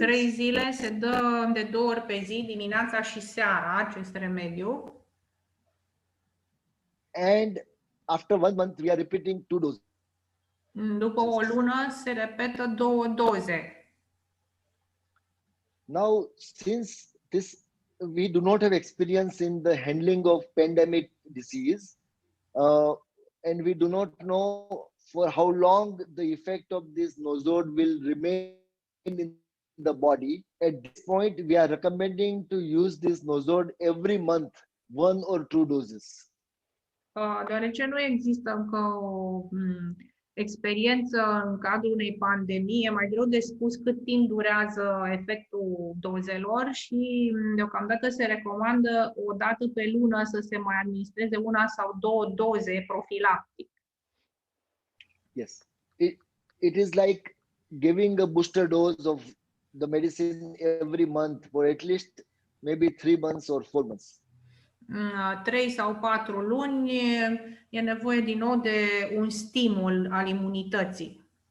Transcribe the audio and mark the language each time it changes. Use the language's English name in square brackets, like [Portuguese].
[Romanian] 3 zile se dă de 2 ori pe zi, dimineața și seara, acest remediu. [English] And after 1 month, we are repeating 2 doses. [Romanian] După o lună se repetă 2 doze. [English] Now, since we do not have experience in the handling of pandemic disease, and we do not know for how long the effect of this nosod will remain in the body, at this point, we are recommending to use this nosod every month, 1 or 2 doses. [Romanian] Deoarece nu există încă o experiență în cadrul unei pandemii, e mai greu de spus cât timp durează efectul dozelor și deocamdată se recomandă o dată pe lună să se mai administreze una sau două doze profilactic. [English] Yes. It is like giving a booster dose of the medicine every month for at least maybe 3 months or 4 months. [Romanian] 3 sau 4 luni e nevoie din nou de un stimul al imunității.